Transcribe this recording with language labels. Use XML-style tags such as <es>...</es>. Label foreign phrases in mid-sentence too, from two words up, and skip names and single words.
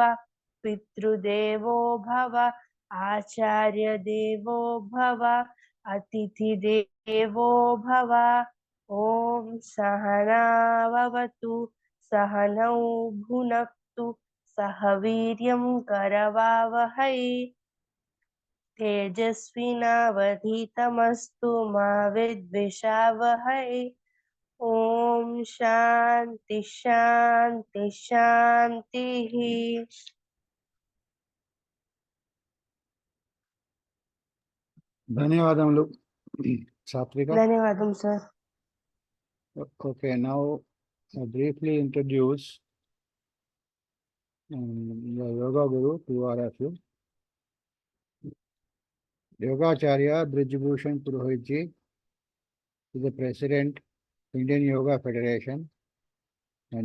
<sa>पितृदेवो भव आचार्य देवो भव अतिथि देवो भव ओम सहना भवतु सहनौ भुनक्तु सह वीर्यं करवावहै तेजस्विनावधीतमस्तु मा विद्विषावहै ओम शांति शांति शांतिः</sa> <te>ధన్యవాదములు సాత్విక. ధన్యవాదం సార్.</te> <en>Okay, now briefly introduce the yoga guru to all of you. Yogacharya Brij Bhushan Purohit ji is the President, Indian Yoga Federation, and</en>